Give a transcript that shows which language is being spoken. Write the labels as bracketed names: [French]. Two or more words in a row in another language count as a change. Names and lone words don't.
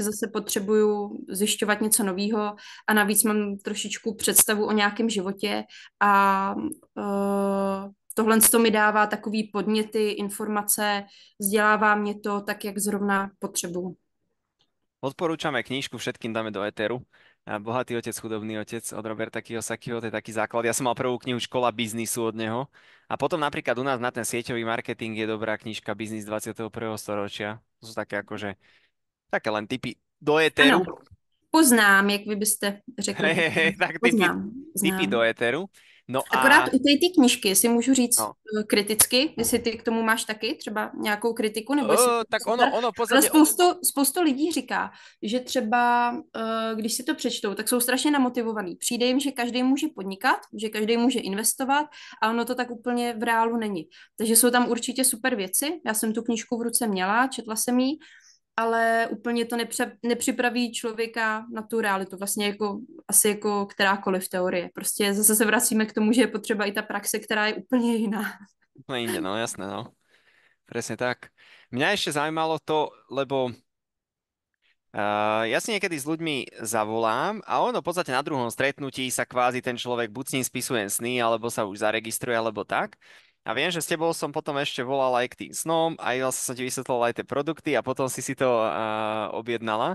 [Czech] tak zase potřebuju zjišťovat něco nového a navíc mám trošičku představu o nějakém životě a tohle to mi dává takový podněty, informace, vzdělává mě to tak, jak zrovna potřebuju. [Slovak] Odporúčame knížku, všetkým dáme do éteru. Bohatý otec, chudobný otec od Roberta Kiyosakiho, to je taký základ. Ja som mal prvú knihu Škola biznisu od neho. A potom napríklad u nás na ten sieťový marketing je dobrá knižka Biznis 21. storočia. To sú také akože, také len tipy do éteru. [Czech] Ano, poznám, jak vy byste řekl. Tak Poznám, [Slovak] tipy [Czech] znám. [Slovak] do éteru. No [Czech] Akorát a u té knížky si můžu říct no, kriticky, jestli ty k tomu máš taky třeba nějakou kritiku, nebo jestli to je tak super. [Slovak] ono v [Czech] Ale [Slovak] podstate, [Czech] spoustu lidí říká, že třeba, když si to přečtou, tak jsou strašně namotivovaný. Přijde jim, že každý může podnikat, že každý může investovat a ono to tak úplně v reálu není. Takže jsou tam určitě super věci. Já jsem tu knížku v ruce měla, četla jsem ji, ale úplně to nepřipraví člověka na tu realitu, vlastně jako, asi jako kterákoliv teorie. Prostě zase se vracíme k tomu, že je potřeba i ta praxe, která je úplně jiná. [Slovak] úplne inde, no jasné, no. Presne tak. Mňa ešte zaujímalo to, lebo ja si niekedy s ľuďmi zavolám a ono v podstate na druhom stretnutí sa kvázi ten človek buď s ním spisuje sny, alebo sa už zaregistruje, alebo tak. A viem, že s tebou som potom ešte volal aj k tým snom, aj vlastne som ti vysvetloval aj tie produkty a potom si to objednala.